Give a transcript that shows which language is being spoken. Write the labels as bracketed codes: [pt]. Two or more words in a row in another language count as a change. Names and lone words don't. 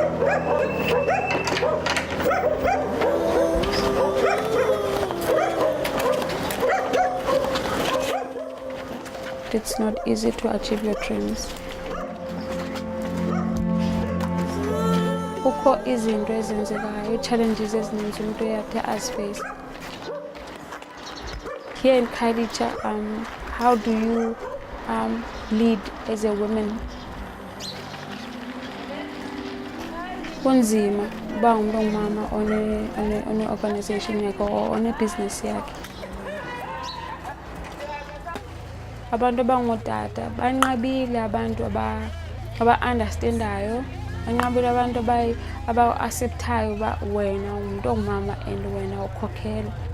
[en] It's not easy to achieve your dreams. [xh] Kukho izinto ezenzekayo, challenges ezininzi umuntu uyathe aziface. [en] Here in Khayelitsha, how do you lead as a woman? [xh] Kunzima uba umuntu ongumama one-organization yakhe or one-business yakhe. Abantu abangootata banqabile, abantu aba-understandayo, banqabile abantu aba-acceptayo uba wena umuntu ongumama and wena ukhokhela.